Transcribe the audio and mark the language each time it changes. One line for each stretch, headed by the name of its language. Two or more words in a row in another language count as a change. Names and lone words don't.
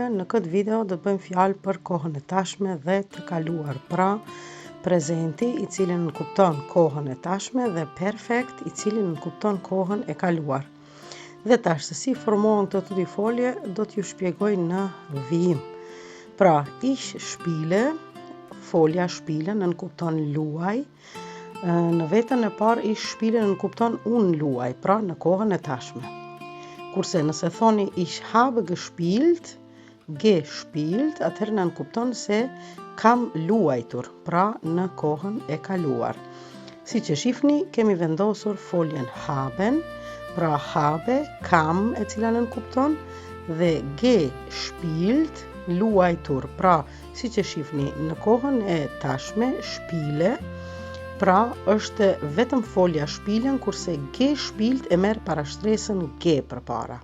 Albanian: Në këtë video do të bëjmë fjalë për kohën e tashme dhe të kaluar, pra prezenti i cili nënkupton kohën e tashme dhe perfekt i cili nënkupton kohën e kaluar. Dhe tash se si formohen këto dy folje do t'ju shpjegoj në vijim. Pra,
German: ich spiele,
Albanian: folja spiele nënkupton luaj. Në vetën e parë
German: ich spiele
Albanian: nënkupton unë luaj, pra në kohën e tashme. Kurse nëse thoni
German: ich habe gespielt,
Albanian: atëherë nënkupton se kam luajtur, pra në kohën e kaluar. Si që shifni, kemi vendosur foljen haben, pra habe, kam e cila nënkupton, dhe gespielt, luajtur, pra si që shifni në kohën e tashme, spiele, pra është vetëm folja shpilen, kurse gespielt e merr parashtresën ge përpara.